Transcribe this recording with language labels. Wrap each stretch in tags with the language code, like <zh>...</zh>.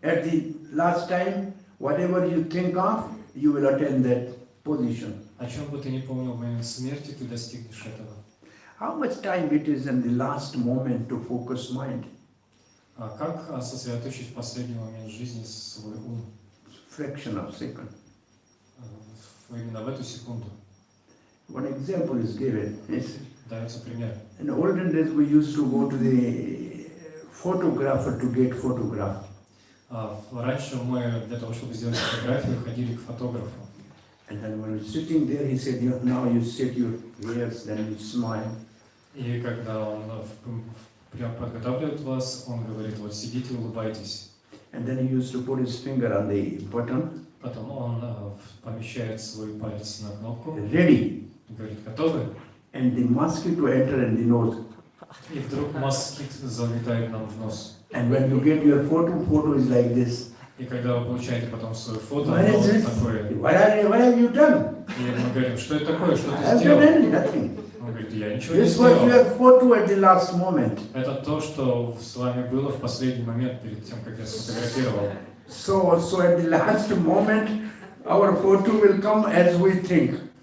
<en>At the last time, whatever you think of, you will attain that position.</en> <ru>О чем бы ты ни помнил в момент смерти, ты достигнешь этого.</ru> <en>How much time it is in the last moment to focus mind?</en> <ru>А как сосредоточить в последний момент жизни свой ум?</ru> <en>Fraction of second.</en> <ru>Именно в эту секунду.</ru> <en>One example is given. Yes.</en> <ru>Дается пример.</ru> <en>In olden days, we used to go to the photographer to get photograph.</en> <ru>Раньше мы для того, чтобы сделать фотографию, ходили к фотографу.</ru> <en>And then when we were sitting there, he said, now you set your ears, then you smile.</en> <ru>И когда он прям подготавливает вас, он говорит, вот сидите, улыбайтесь.</ru> <en>And then he used to put his finger on the button.</en> <ru>Потом он помещает свой палец на кнопку.</ru> <en>Ready.</en> <ru>Говорит, готовы?</ru> <en>And the mosquito enter in the nose.</en> <ru>И вдруг москит залетает нам в нос.</ru> <en>And when you get your photo is like this.</en> <ru>И когда вы получаете потом свое фото,</ru> <en>What</en> <ru>оно</ru> <en>is it?</en> <ru>такое.</ru> <en>What have you done?</en> <ru>И мы говорим, что это такое, что</ru> <en>I</en> <ru>ты</ru> <en>have</en> <ru>сделал?</ru> <en>done nothing.</en> <ru>Он говорит, я ничего не</ru> <en>This was</en> <ru>сделал.</ru> <en>your photo at the last moment.</en> <ru>Это то, что с вами было в последний момент перед тем, как я сфотографировал.</ru> <en>So at the last moment, our photo will come as we think.</en>